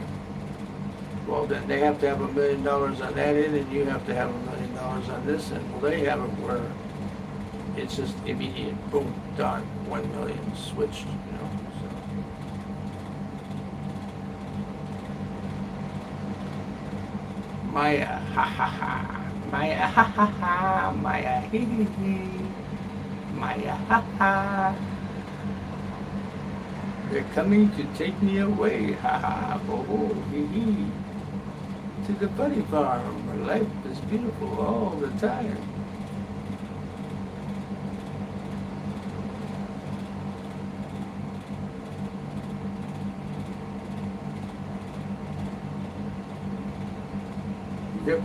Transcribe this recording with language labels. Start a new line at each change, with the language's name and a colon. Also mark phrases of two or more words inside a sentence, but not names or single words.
English: Well, then they have to have $1 million on that end, and you have to have $1 million on this end. Well, they have it where it's just immediate, boom, done, 1 million switched, So. Maya, ha ha ha, Maya, ha ha ha, Maya, hee hee hee, Maya, ha ha. They're coming to take me away, ha ha, ho ho, hee hee, to the bunny farm where life is beautiful all the time. Yep.